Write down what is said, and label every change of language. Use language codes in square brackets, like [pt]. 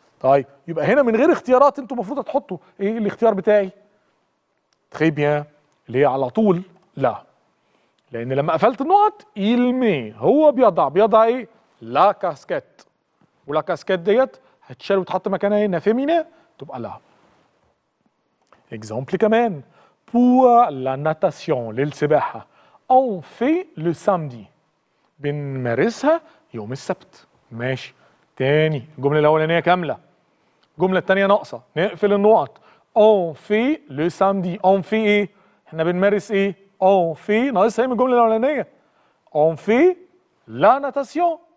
[ar] طيب يبقى هنا من غير اختيارات انتوا المفروض هتحطوا ايه الاختيار بتاعي؟ تري بيان، اللي هي على طول لا. لان لما قفلت النقط [fr] il met [ar] هو بيضع ايه؟ لا كاسكيت. ولا كاسكيت ديت هتشال وتحط مكانها هنا فيمينا تبقى لا. اكزامبل كمان [fr] pour la natation [ar] للسباحة [fr] on fait le samedi. [ar] بنمارسها يوم السبت. ماشي. تاني الجملة الأولانية كاملة، الجملة التانية ناقصة، نقفل النقط. [fr] on fait le samedi. on fait [ar] ايه؟ احنا بنمارس ايه؟ on fait ناقصها ايه من الجملة الأولانية؟ [fr] on fait la natation.